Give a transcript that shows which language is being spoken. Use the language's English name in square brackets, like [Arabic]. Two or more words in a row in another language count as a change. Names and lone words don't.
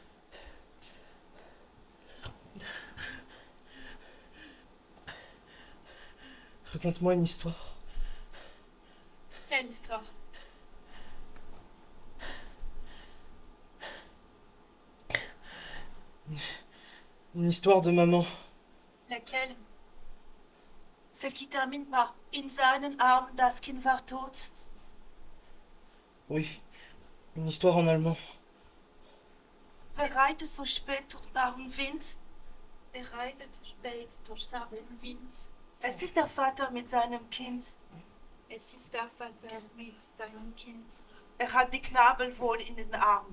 [French] Raconte-moi une histoire. Quelle histoire? Une histoire de maman. Laquelle? Celle qui termine par [German] In seinen Armen das Kind war tot. [French] Oui, une histoire en allemand. [German] Wer reitet so spät durch den Wind? Er reitet spät durch den Wind. Es ist der Vater mit seinem Kind. Es ist der Vater mit deinem Kind. Er hat die Knabel wohl in den Armen.